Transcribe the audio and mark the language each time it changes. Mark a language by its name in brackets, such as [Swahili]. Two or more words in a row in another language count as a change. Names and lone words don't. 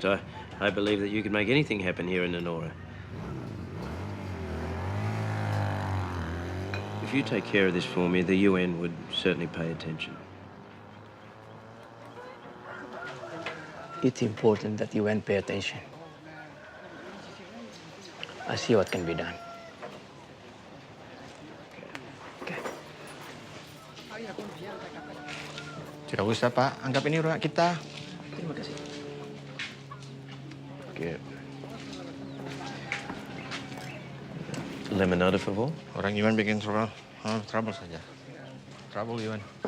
[English] I believe that you could make anything happen here in Nora. If you take care of this for me, the UN would certainly pay attention. It's important that the UN pay attention. I'll see what can be done. [Indonesian] Tidak usah, Pak. Anggap ini rumah kita. Terima kasih. Oke. [English] Lemonade, [Spanish] por favor. [Indonesian] Orang Yuan bikin trouble saja. Trouble Yuan.